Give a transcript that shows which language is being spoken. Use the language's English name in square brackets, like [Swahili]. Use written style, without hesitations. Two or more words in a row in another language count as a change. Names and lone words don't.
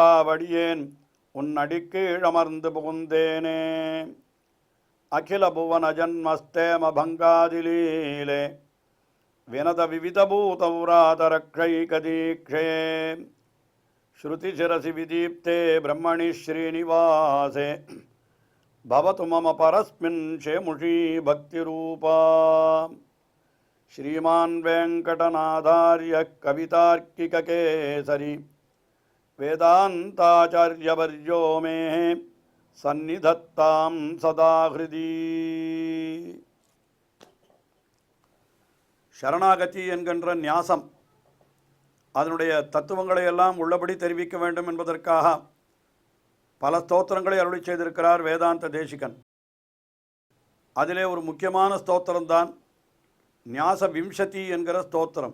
[Tamil] வடியேன் உன் அடிக்கீழமர்ந்து புகுந்தேனே [Sanskrit] अखिल भुवन जन्मस्थेम भङ्गादिलीले विनत विविधभूतव्रातरक्षैकदीक्षे श्रुतिशिरसि विदीप्ते ब्रह्मणि श्रीनिवासे भवतु मम परस्मिन् शेमुषी भक्तिरूपा श्रीमान् वेङ्कटनाथार्य कवितार्किककेसरी वेदान्ताचार्यवर्यो मे सन्निधत्तां सदा हृदि [Tamil] शरणागति என்கின்ற ஞாசம் அதனுடைய தத்துவங்களை எல்லாம் உள்ளபடி தெரிவிக்க வேண்டும் என்பதற்காக பல ஸ்தோத்திரங்களை அருளி செய்திருக்கிறார் வேதாந்த தேசிகன். அதிலே ஒரு முக்கியமான ஸ்தோத்திரம்தான் ஞாச விம்சதி என்கிற ஸ்தோத்திரம்.